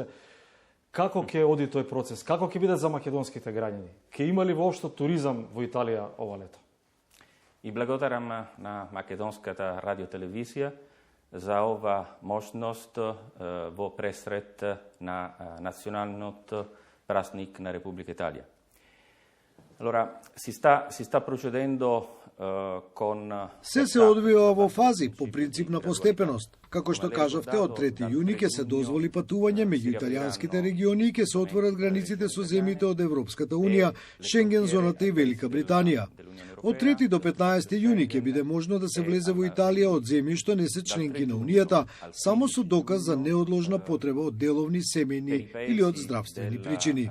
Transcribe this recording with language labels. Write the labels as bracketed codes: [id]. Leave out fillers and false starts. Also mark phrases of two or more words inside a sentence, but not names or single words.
[mk] Како ќе оди тој процес? Како ќе биде за македонските граѓани? Ќе има ли воопшто туризам во Италија ова лето? И благодарам на македонската радиотелевизија за ова можност во пресред на националниот празник на Repubblica Italia. [it] Allora, si sta procedendo con... [mk] Се одвива во фази, по принцип на постепеност. Како што кажавте, од 3 јуни ќе се дозволи патување меѓу италијанските региони и ќе се отворат границите со земјите од Европската Унија, Шенген зоната и Велика Британија. Од 3 до 15 јуни ќе биде можно да се влезе во Италија од земји што не се членки на Унијата, само со доказ за неодложна потреба од деловни, семејни или од здравствени причини.